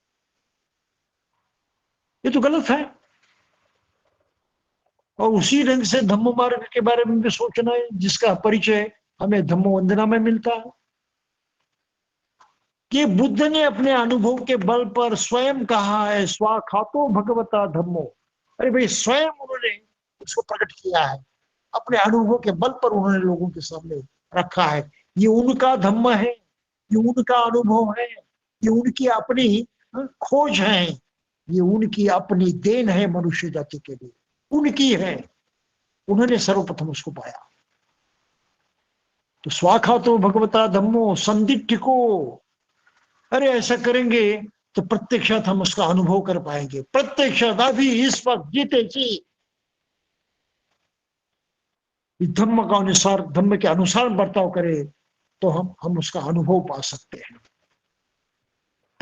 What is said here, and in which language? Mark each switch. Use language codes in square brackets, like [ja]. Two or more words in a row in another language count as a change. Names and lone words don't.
[hi] ये तो गलत है। और उसी ढंग से धम्म मार्ग के बारे में भी सोचना है, जिसका परिचय हमें धम्म वंदना में मिलता है कि बुद्ध ने अपने अनुभव के बल पर स्वयं कहा है, [pi] स्वाखातो भगवता धम्मो। [hi] अरे भाई, स्वयं उन्होंने उसको प्रकट किया है, अपने अनुभव के बल पर उन्होंने लोगों के सामने रखा है। ये उनका धम्म है, ये उनका अनुभव है, ये उनकी अपनी खोज है, ये उनकी अपनी देन है मनुष्य जाति के लिए, उनकी है। उन्होंने सर्वप्रथम उसको पाया। तो [pi] स्वाखातो भगवता धम्मो संदिग्धिको, [hi] अरे ऐसा करेंगे तो प्रत्यक्षात हम उसका अनुभव कर पाएंगे। प्रत्यक्षात अभी इस वक्त जीते जी धम्म का अनुसार, धम्म के अनुसार बर्ताव करें तो हम उसका अनुभव पा सकते हैं।